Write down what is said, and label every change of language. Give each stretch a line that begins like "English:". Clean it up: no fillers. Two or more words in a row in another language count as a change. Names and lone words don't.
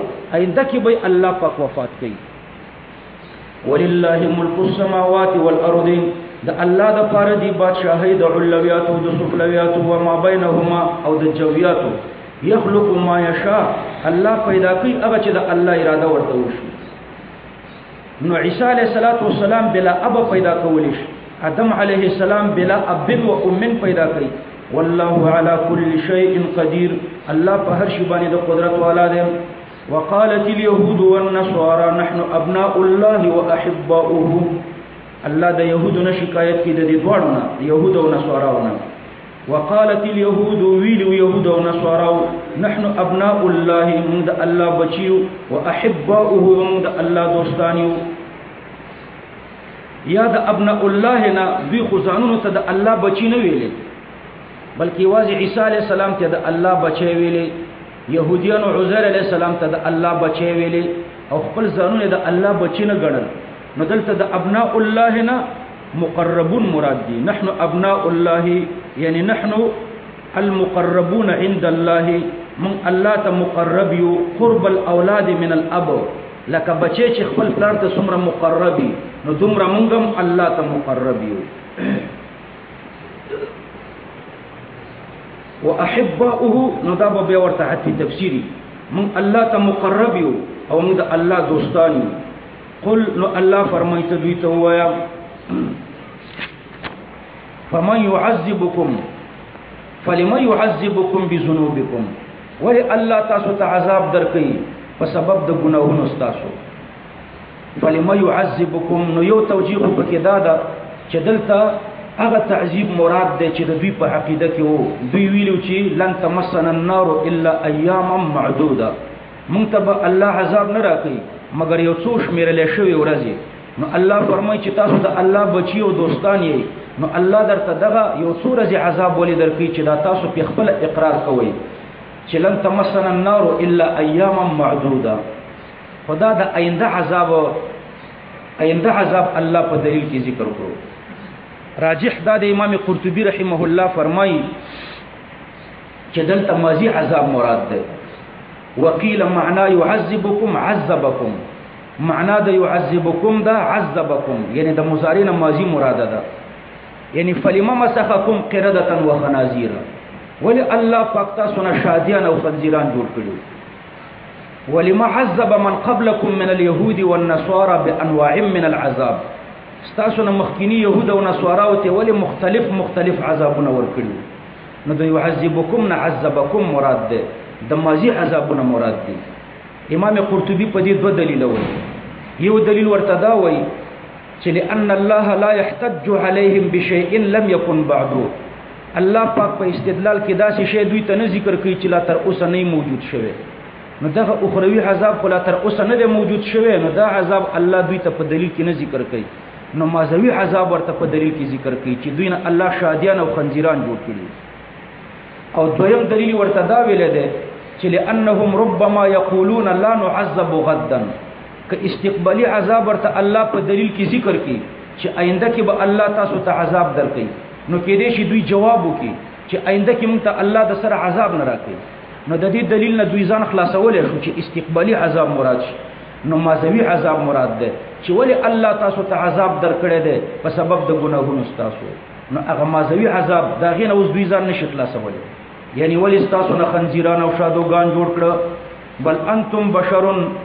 Pashto: آینده کې به الله پاک وفات کوي.
Arabic: ولله ملک السماوات والارض،
Pashto: د الله د پاره دی بادشاہي د علویات او د سفلویات او
Arabic: ما بینهما
Pashto: او د جویات.
Arabic: یخلق ما یشاء،
Pashto: الله پیدا کوي هغه چې د الله اراده ورته وشي. نو عیسی
Arabic: علیہ السلام بلا اب
Pashto: پیدا کولی شي، آدم
Arabic: علیہ السلام بلا اب و ام
Pashto: پیدا کړي.
Arabic: والله على كل شيء قدير،
Pashto: الله په هر شی باندې د قدرت والا دی.
Arabic: وقالت اليهود والنصارى نحن ابناء الله واحباؤه،
Pashto: الله د يهودو نه شکایت کی د دې دوړو نه يهودو او نصاراو نه
Arabic: وقالت اليهود
Pashto: ويلو يهود او نصاراو
Arabic: نحن ابناء الله
Pashto: من د الله بچيو واحباؤه من د الله دوستانيو یا د
Arabic: ابناء الله
Pashto: نه دوی خزانونو ته د الله بچی نه ویلې بلکې واځي
Arabic: عيسى عليه السلام
Pashto: ته د الله بچي ویلې يهوديان او
Arabic: عزير عليه السلام
Pashto: ته د الله بچي ویلې او خپل ځانونه د الله بچی نه ګڼل نو دلته د
Arabic: ابناء الله
Pashto: نه مقربون مراد دي
Arabic: نحن ابناء الله يعني نحن المقربون عند الله
Pashto: من الله ته مقرب یو
Arabic: قرب الاولاد من الاب
Pashto: لکه بچی چې خپل پلار ته څومره مقربي نو دومره مونږ هم الله ته مقرب یو واحباؤه نو دا به ورته حتی تفسیری من الله ته مقرب یو او موږ الله دوستان یو قل نو الله فرمایته دوی ته وایا
Arabic: فمن يعذبكم فلما يعذبكم بذنوبكم
Pashto: ولی الله تاسو ته عذاب درکې په سبب د ګناهونو تاسو
Arabic: فلما يعذبكم
Pashto: نو یو توجیه پکې دا ده چې دلته هغه تعذيب مراد دی چې د دوی په عقیده کې وو دوی ویلو چې
Arabic: لن تمسنا النار الا اياما معدوده
Pashto: مونږ ته الله عذاب نه راکړي مگر یو څو شمیرل شوی ورځي نو الله فرمایي چې تاسو د الله بچي او دوستان یې نو الله درته دغه یو څو ورځې عذاب ولې درکړي چې دا تاسو په خپل اقرار کوئ چې
Arabic: لن تمسنا النار الا اياما معدوده
Pashto: خدا د آینده عذاب الله په دلیل کې ذکر کړو راجح دا د امام قرطبي
Arabic: رحمه الله
Pashto: فرمایي چې دلته ماضي عذاب مراد ده
Arabic: وقيل معنا يعذبكم عذبكم
Pashto: معنا د يعذبكم دا عذبكم یعنی د مضارع ماضي مراد ده یعنی
Arabic: فلما مسخكم قردة وخنازير
Pashto: ولی الله پاک تاسو نه شادیان او خنزیران جوړ کړو
Arabic: ولما عذب من قبلكم من اليهود والنصارى بانواع من العذاب
Pashto: تاسو نه مخکینی يهود او نصارا او ته ولی مختلف عذابونه ور کړو نو د
Arabic: يعذبكم نعذبكم
Pashto: مراد ده د ماضي عذابونه مراد دي امام قرطبي په دې دوه دلیل وایي یو دلیل ورته دا وایي چې
Arabic: لأن الله لا يحتج عليهم بشيء لم يكن بعده
Pashto: الله پاک په استدلال کې داسې شی دوی ته نه ذکر کوي چې لا تر اوسه نه موجود شوی نو دغه اخروی عذاب لا تر اوسه نه موجود شوی نو دا عذاب الله دوی ته په دلیل کې نه ذکر کوي نو مازوی عذاب ورته په دلیل کې ذکر کوي چې دوی نه الله شادیان او خنزیران جوړ کړي او دویم دلیل ورته دا ویل دی چې
Arabic: لانهم ربما یقولون لا نعذب غدا
Pashto: که استقبالی عذاب ورته الله په دلیل کې ذکر کوي چې آینده کې به الله تاسو ته عذاب درکړي نو کې دې شي دوی جواب وکي چې آینده کې مونږ ته الله د سره عذاب نه راکړي نو د دې دلیل نه دوی ځان خلاصول شو چې استقبالی عذاب مراد شي نو مازوی عذاب مراد ده چې ولی الله تاسو ته عذاب درکړي ده په سبب د ګناهونو تاسو نو هغه مازوی عذاب دا غینه اوس دوی ځان نشي خلاصول یعنی ولی تاسو نه خنزیران او شادوغان جوړ کړه
Arabic: بل انتم بشرون